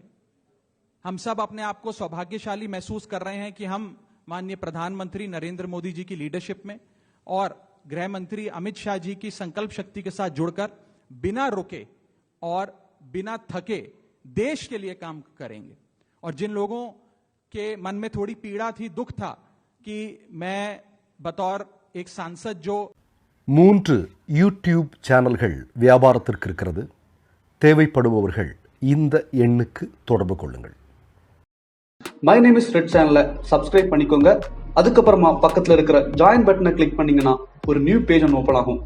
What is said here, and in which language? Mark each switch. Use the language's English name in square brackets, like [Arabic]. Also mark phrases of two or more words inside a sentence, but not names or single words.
[Hindi] हम सब अपने आप को सौभाग्यशाली महसूस कर रहे हैं कि हम माननीय प्रधानमंत्री नरेंद्र मोदी जी की लीडरशिप में और गृह मंत्री अमित शाह जी की संकल्प शक्ति के साथ जुड़कर बिना रुके और बिना थके देश के लिए काम करेंगे। और जिन लोगों के मन में थोड़ी पीड़ा थी, दुख था कि मैं बतौर एक सांसद जो [Tamil] 3 யூடியூப் சேனல்கள் வியாபாரத்திற்கு இருக்கிறது. தேவைப்படுபவர்கள் இந்த எண்ணுக்கு தொடர்பு கொள்ளுங்கள். மை நேம் இஸ் ரெட் சேனலை சப்ஸ்கிரைப் பண்ணிக்கோங்க. அதுக்கப்புறமா பக்கத்தில் இருக்கிற [English] join button click [Tamil] பண்ணீங்கன்னா ஒரு [English] new page [Tamil] ஒன்று ஓப்பன் ஆகும்.